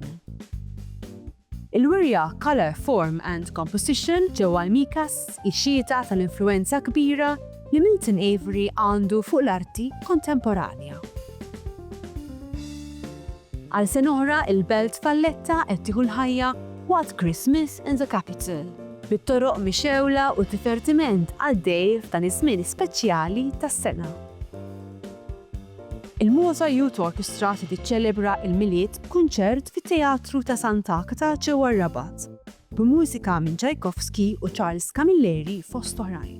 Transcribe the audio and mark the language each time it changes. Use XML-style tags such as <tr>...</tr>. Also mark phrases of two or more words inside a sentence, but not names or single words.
<mt>Il-wirja Color, Form and Composition ġewwa l-MICAS ix-xhieta tal-influenza kbira li Milton Avery għandu fuq l-arti kontemporanja. Għal sen oħra il-belt Valletta qed tieħu l-ħajja waqt Christmas in the Capital, bit-toroq mixewla u divertiment għaddej f'dan iż-żmien speċjali tas-sena. Il-Malta Youth Orchestra se tiċċelebra il-miliet b'kunċert fit-Teatru ta' Sant'Agata ġewwa Rabat, b'mużika minn Tchaikovsky u Charles Camilleri fost oħrajn.</mt>